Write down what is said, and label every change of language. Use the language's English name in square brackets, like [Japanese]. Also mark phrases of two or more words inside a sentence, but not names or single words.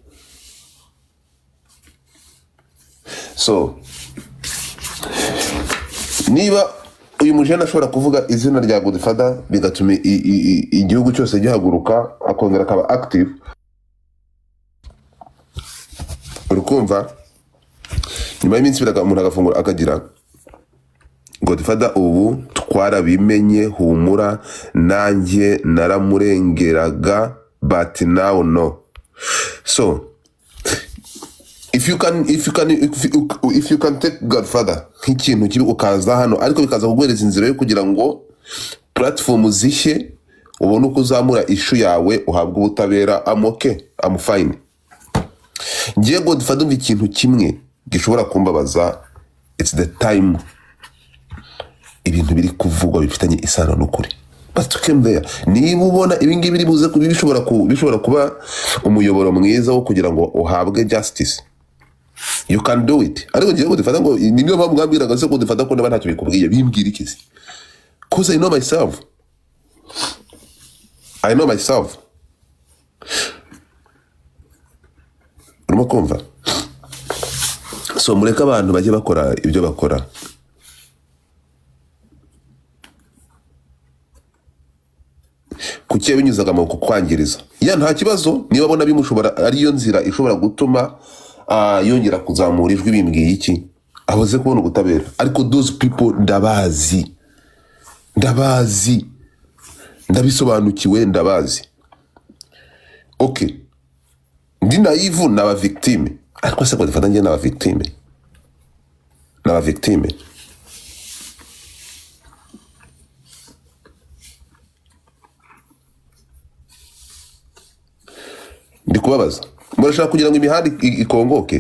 [Kinyarwanda] So niba uyu mujene ashobora kuvuga izina rya Godfather bigatuma igihugu cyose gihaguruka akongera akaba active, urukumva nyuma y'iminsi umuntu agafungura akagira Godfather ubu twarabimenye, humura nanjye naramurengeraga, [English] but now no. So if you can take [Kinyarwanda] Godfather nk'ikintu kibi ukaza hano, ariko bikaza kuguhereza inzira yo kugira ngo platform zishye, ubone uko uzamura ishu yawe, uhabwe ubutabera, [English] I'm okay, I'm fine. [Kinyarwanda] Ngiye Godfather umva ikintu kimwe gishobora kumbabaza, [English] it's the time [Kinyarwanda] ibintu biri kuvugwa bifitanye isano n'ukuri. [English] But came there, [Kinyarwanda] niba ubona ibingibi biri buze bishobora kuba umuyoboro mwiza wo kugira ngo uhabwe justice, [English] you can do it. [Kinyarwanda] Ariko ngiye Godfather ngo niyo mpamvu ngambiraga se Godfather ko ntacyo bikubwiye, bimbwira ikizi, [English] cause I know myself. [Kinyarwanda] Urimo kumva? So mureka abantu bajye bakora ibyo bakora. Kuki binyuzaga mu kukwangiriza? Nta kibazo niba abona bimushobora ariyo nzira ishobora gutuma yongera kuzamura ijwi, bimbwiye iki? Abuze kubona ubutabera. Ariko [English] those people [Kinyarwanda] ndabazi, ndabisobanukiwe, ndabazi. Okay, ndi naive n'aba victime, ariko se Godfather njye n'aba victime. Ndi kubabaza, murashaka kugira ngo imihanda ikongoke?